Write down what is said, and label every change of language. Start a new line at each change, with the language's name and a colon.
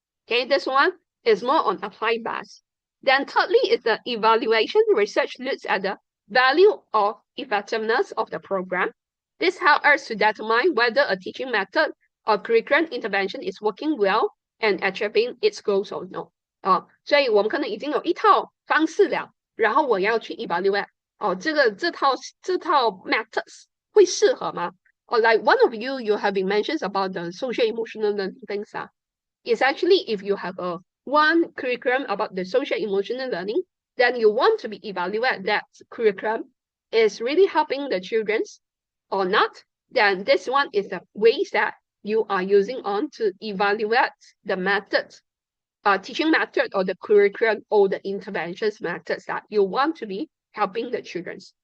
English: Okay, this one is more on applied based. Then thirdly is the evaluation research looks at the value of effectiveness of the program. This helps us to determine whether a teaching method or curriculum intervention is working well and achieving its goals or no.
Chinese: 所以我们可能已经有一套方式了，然后我要去 evaluate 这套 methods 会适合吗？
English: Or like one of you have been mentioned about the social emotional learning things. It's actually if you have a one curriculum about the social emotional learning, then you want to be evaluate that curriculum is really helping the children or not. Then this one is the ways that you are using on to evaluate the methods, teaching method or the curriculum or the interventions methods that you want to be helping the children.